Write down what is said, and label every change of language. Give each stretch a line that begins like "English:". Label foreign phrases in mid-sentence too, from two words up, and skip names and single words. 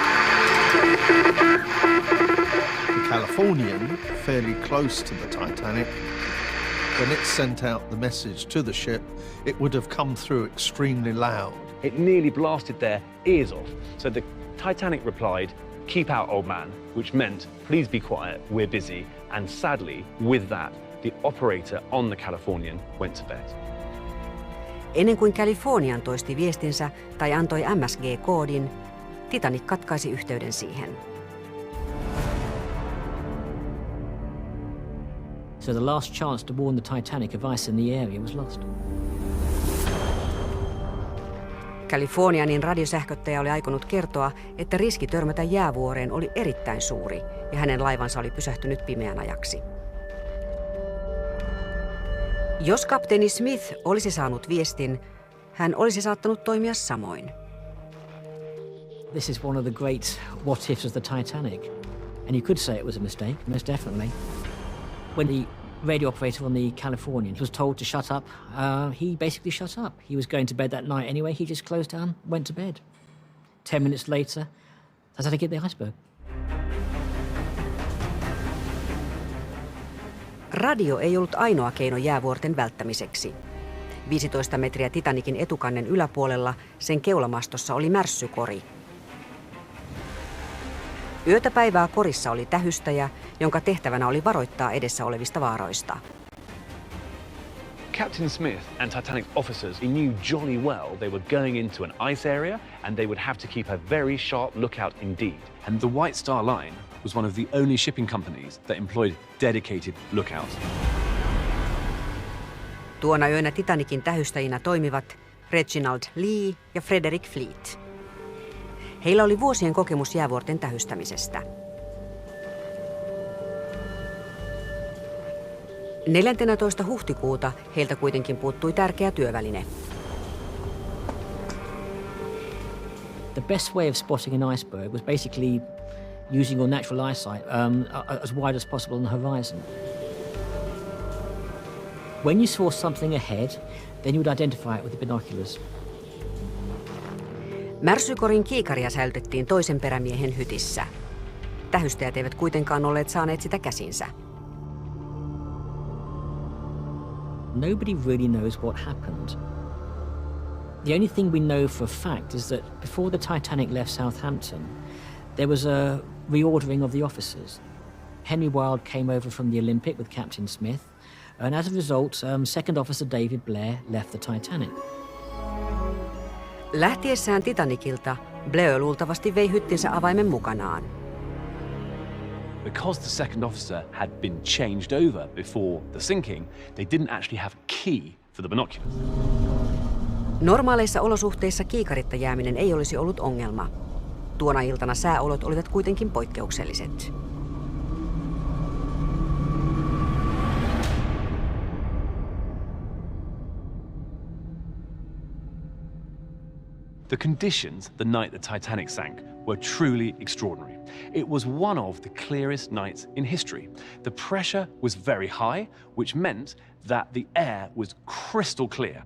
English: The Californian, fairly close to the Titanic, when it sent out the message to the ship, it would have come through extremely loud. It nearly blasted their ears off. So the Titanic replied, "Keep out, old man," which meant, "Please be quiet, we're busy." And sadly, with that, the operator on the Californian went to bed.
Finnish: Ennen kuin Californian toisti viestinsä tai antoi MSG-koodin, Titanic katkaisi yhteyden siihen.
English: So the last chance to warn the Titanic of ice in the area was lost.
Finnish: Californianin radiosähköttäjä oli aikonut kertoa, että riski törmätä jäävuoreen oli erittäin suuri ja hänen laivansa oli pysähtynyt pimeän ajaksi. Jos kapteeni Smith olisi saanut viestin, hän olisi saattanut toimia samoin.
English: This is one of the great what ifs of the Titanic. And you could say it was a mistake, most definitely. When the radio operator on the Californian was told to shut up, he basically shut up. He was going to bed that night anyway. He just closed down, went to bed. 10 minutes later, Titanic hit the iceberg.
Finnish: Radio ei ollut ainoa keino jäävuorten välttämiseksi. 15 metriä Titanicin etukannen yläpuolella sen keulamastossa oli märssykori. Yötä päivää korissa oli tähystäjä, jonka tehtävänä oli varoittaa edessä olevista vaaroista.
English: Captain Smith and Titanic officers knew jolly well they were going into an ice area and they would have to keep a very sharp lookout indeed. And the White Star Line was one of the only shipping companies that employed dedicated lookouts.
Finnish: Tuona yönä Titanicin tähystäjinä toimivat Reginald Lee ja Frederick Fleet. Heillä oli vuosien kokemus jäävuorten tähystämisestä. 14. huhtikuuta heiltä kuitenkin puuttui tärkeä työväline.
English: The best way of spotting an iceberg was basically using your natural eyesight as wide as possible on the horizon. When you saw something ahead, then you would identify it with the binoculars.
Finnish: Märssykorin kiikaria säilytettiin toisen perämiehen hytissä. Tähystäjät eivät kuitenkaan olleet saaneet sitä käsinsä.
English: Nobody really knows what happened. The only thing we know for a fact is that before the Titanic left Southampton, there was a reordering of the officers. Henry Wilde came over from the Olympic with Captain Smith, and as a result, Second Officer David Blair left the Titanic.
Finnish: Lähtiessään Titanicilta, Blair luultavasti vei hyttinsä avaimen mukanaan.
English: Because the second officer had been changed over before the sinking, they didn't actually have a key for the binoculars.
Finnish: Normaaleissa olosuhteissa kiikaritta jääminen ei olisi ollut ongelma. Tuona iltana sääolot olivat kuitenkin poikkeukselliset.
English: The conditions the night the Titanic sank were truly extraordinary. It was one of the clearest nights in history. The pressure was very high, which meant that the air was crystal clear.